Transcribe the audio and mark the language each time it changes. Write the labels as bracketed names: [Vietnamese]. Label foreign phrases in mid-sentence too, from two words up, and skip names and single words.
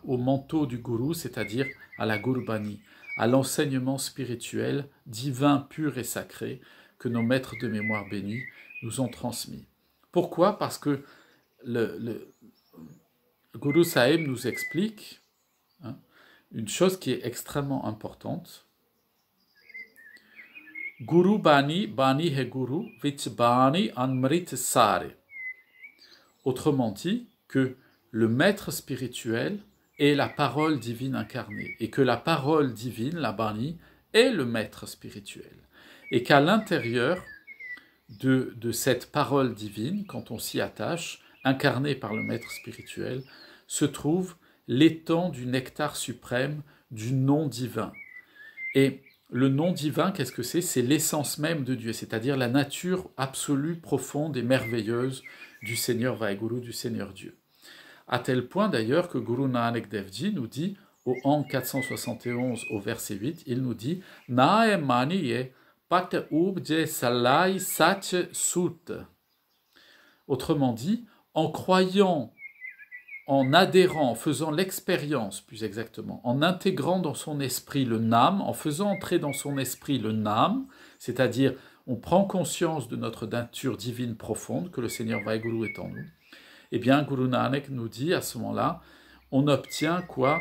[French] Au manteau du gourou, c'est-à-dire à la Gurbani, à l'enseignement spirituel, divin, pur et sacré, que nos maîtres de mémoire bénis nous ont transmis. Pourquoi? Parce que le Guru Sahib nous explique une chose qui est extrêmement importante. [Punjabi] ਗੁਰੂ ਬਾਣੀ, ਬਾਣੀ ਹੈ ਗੁਰੂ, ਵਿਚ ਬਾਣੀ ਅੰਮ੍ਰਿਤ ਸਾਰੇ. [French] Autrement dit, que le maître spirituel est la parole divine incarnée, et que la parole divine, la Bani, est le maître spirituel. Et qu'à l'intérieur de cette parole divine, quand on s'y attache, incarnée par le maître spirituel, se trouve l'étang du nectar suprême du nom divin. Et le nom divin, qu'est-ce que c'est? C'est l'essence même de Dieu, c'est-à-dire la nature absolue, profonde et merveilleuse du Seigneur Vaheguru, du Seigneur Dieu. À tel point d'ailleurs que Guru Nanak Dev Ji nous dit, au an 471 au verset 8, il nous dit « [Punjabi] ਨਾਇ ਮੰਨਿਐ ਪਤਿ ਊਪਜੈ ਸਾਲਾਹੀ ਸਚੁ ਸੂਤੁ ». [French] Autrement dit, en croyant, en adhérant, en faisant l'expérience, plus exactement, en intégrant dans son esprit le Nam, en faisant entrer dans son esprit le Nam, c'est-à-dire on prend conscience de notre nature divine profonde, que le Seigneur Vaheguru est en nous, eh bien Guru Nanak nous dit à ce moment-là, on obtient quoi?